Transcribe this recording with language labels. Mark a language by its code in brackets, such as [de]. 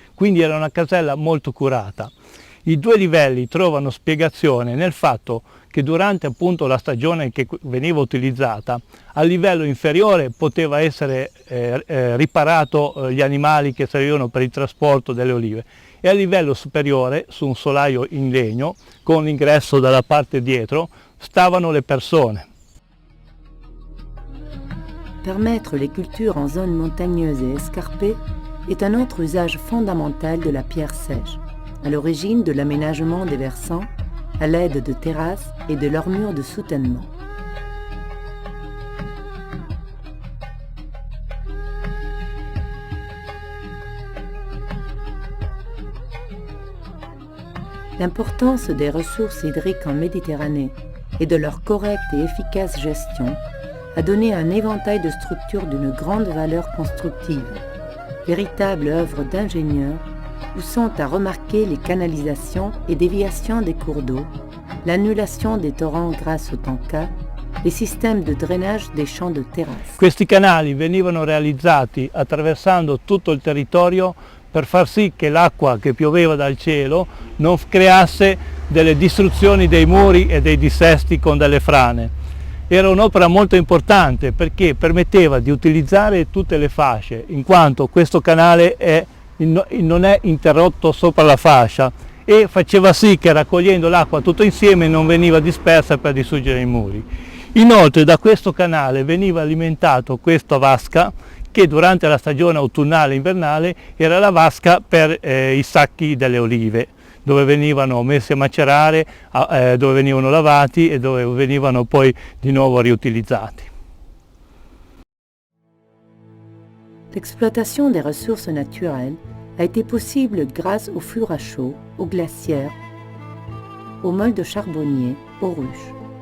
[it] Quindi era una casella molto curata. I 2 livelli trovano spiegazione nel fatto che durante appunto la stagione che veniva utilizzata, a livello inferiore poteva essere riparato gli animali che servivano per il trasporto delle olive e a livello superiore, su un solaio in legno, con l'ingresso dalla parte dietro, stavano le persone. [fr] Permettre les cultures en zones montagneuses et escarpées est un autre usage fondamental de la pierre sèche, à l'origine de l'aménagement des versants, à l'aide de terrasses et de leurs murs de soutènement. L'importance des ressources hydriques en Méditerranée et de leur correcte et efficace gestion a donné un éventail de structures d'une grande valeur constructive, véritable œuvre d'ingénieurs où sont à remarquer les canalisations et déviations des cours d'eau, l'annulation des torrents grâce au tanka, les systèmes de drainage des champs de terrasse. [it] Questi canali venivano realizzati attraversando tutto il territorio per far sì che l'acqua che pioveva dal cielo non creasse delle distruzioni dei muri e dei dissesti con delle frane. Era un'opera molto importante perché permetteva di utilizzare tutte le fasce, in quanto questo canale non è interrotto sopra la fascia e faceva sì che raccogliendo l'acqua tutto insieme non veniva dispersa per distruggere i muri. Inoltre da questo canale veniva alimentato questa vasca che durante la stagione autunnale e invernale era la vasca per i sacchi delle olive, dove venivano messi a macerare, dove venivano lavati e dove venivano poi di nuovo riutilizzati. [fr] L'exploitation des ressources naturelles a été possible grâce aux fours à chaux, aux glacières, aux moldes charbonniers, aux ruches.